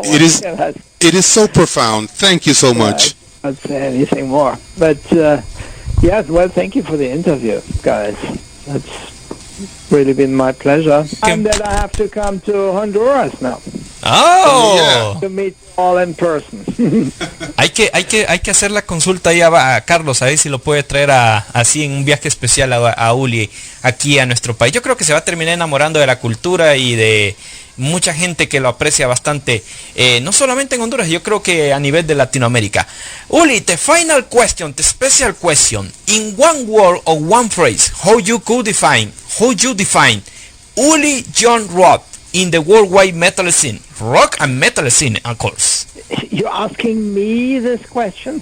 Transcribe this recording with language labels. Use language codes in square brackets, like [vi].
[en] It is so profound. Thank you so much. I can't say anything more. But yes, well, thank you for the interview, guys. That's really been my pleasure. And that I have to come to Honduras now. Oh, to meet all in person. [es] hay que hacer la consulta ahí a Carlos, a ver si lo puede traer así en un viaje especial a Uli aquí a nuestro país. Yo creo que se va a terminar enamorando de la cultura y de mucha gente que lo aprecia bastante, no solamente en Honduras, yo creo que a nivel de Latinoamérica. [en] Uli, the final question, the special question, in one word or one phrase, how you define Uli Jon Roth in the worldwide metal scene, rock and metal scene, of course. You're asking me this question?